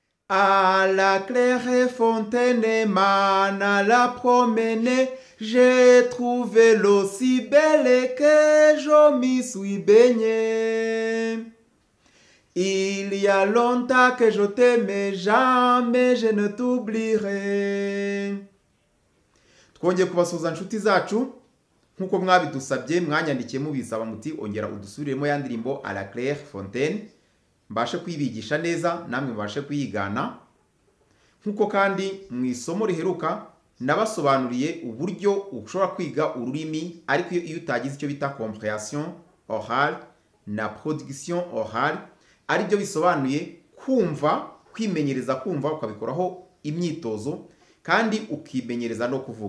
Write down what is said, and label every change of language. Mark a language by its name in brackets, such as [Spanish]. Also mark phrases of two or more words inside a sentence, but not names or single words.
[French] À la claire fontaine mana la promenée, j'ai trouvé l'eau si belle que je m'y suis baigné. Il y a longtemps que je t'aimais, jamais je ne t'oublierai. [Kinyarwanda] Twongeye kubasuhuza inshuti zacu nkuko mwabidusabye mwanyandikiye mubisaba muti ongera udusubiremo ya ndirimbo à la claire fontaine mbashe kwibigisha neza namwe mbashe kuyigana. Nkuko kandi mu isomo riheruka nabasobanuriye uburyo ushobora kwiga ururimi ariko iyo utagize icyo bita [French] comprehension orale [Kinyarwanda] na [French] production orale, [Kinyarwanda] ari byo bisobanuye kumva, kwimenyereza kumva ukabikoraho imyitozo kandi ukimenyereza no kuvuga.